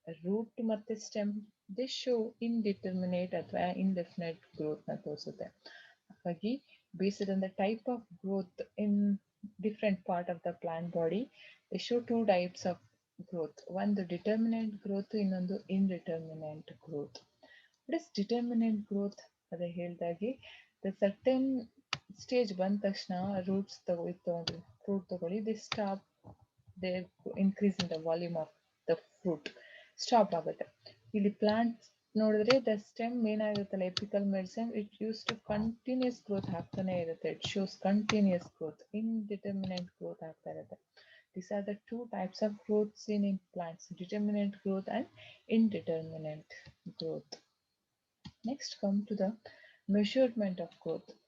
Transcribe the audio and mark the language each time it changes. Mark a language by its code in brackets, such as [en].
[kn] Root ಮತ್ತೆ stem show indeterminate ಅಥವಾ indefinite growth ನ ತೋರಿಸುತ್ತೆ. ಹಾಗಾಗಿ [en] based on the type of growth in different part of the plant body, they show two types of growth. One the determinate growth, [kn] ಇನ್ನೊಂದು [en] indeterminate growth. What is determinate growth? [kn] ಅದೇ ಹೇಳ್ದಾಗೆ [en] the certain stage [kn] ಬಂದ ತಕ್ಷಣ [en] roots [kn] ತಗೊಳ್ಳಿ, [en] fruit ತಗೊಳ್ಳಿ, they stop their increase in the volume of the fruit [kn] stop ಆಗುತ್ತೆ. ಇಲ್ಲಿ plant ನೋಡಿದ್ರೆ the stem ಏನಾಗಿರುತ್ತಲ್ಲ apical medicine, [en] it use to continues growth [kn] ಆಗ್ತಾನೆ ಇರುತ್ತೆ. [en] it shows continues growth, indeterminate growth [kn] ಆಗ್ತಾ ಇರುತ್ತೆ. [en] These are the two types of growth seen in plants, determinate growth and indeterminate growth. Next come to the measurement of growth.